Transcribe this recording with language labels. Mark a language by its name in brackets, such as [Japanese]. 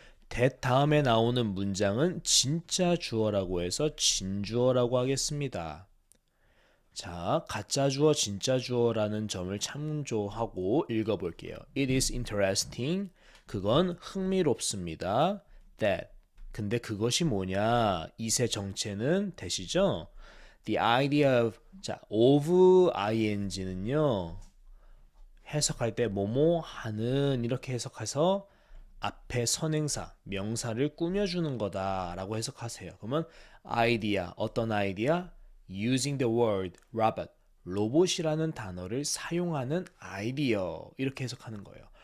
[Korean] that 다음에 나오는 문장은 진짜 주어라고 해서 진주어라고 하겠습니다. 자, 가짜 주어, 진짜 주어라는 점을 참조하고 읽어볼게요. [English] It is interesting. [Korean] 그건 흥미롭습니다. [English] That. [Korean] 근데 그것이 뭐냐? it의 정체는 that이죠? [English] The idea of, [Korean] 자, of ing는요. 해석할 때 뭐뭐 하는 이렇게 해석해서 앞에 선행사, 명사를 꾸며주는 거다라고 해석하세요. 그러면 idea, 어떤 아이디어? [English] Using the word robot, [Korean] 로봇이라는 단어를 사용하는 아이디어 이렇게 해석하는 거예요.